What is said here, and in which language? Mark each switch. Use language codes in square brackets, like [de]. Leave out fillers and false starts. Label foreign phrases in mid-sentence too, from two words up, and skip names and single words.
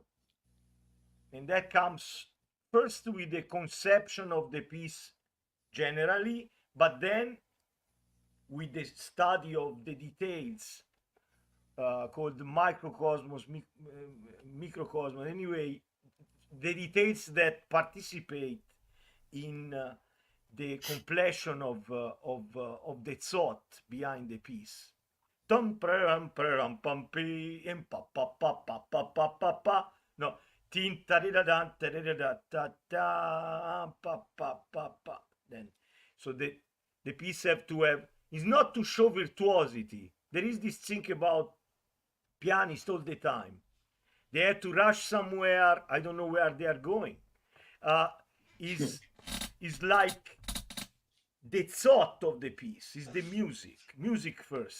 [en] And that comes first with the conception of the piece generally, but then with the study of the details called microcosmos, microcosmos. Anyway, the details that participate in the completion of the thought behind the piece. Tum pam pam pam pam pa pa pa pa pa pa pa pa. No, tin ta da da ta da ta ta pa pa pa pa. Then, so the piece have to have is not to show virtuosity. There is this thing about pianists all the time. They have to rush somewhere. I don't know where they are going. Is like the thought of the piece is the music first.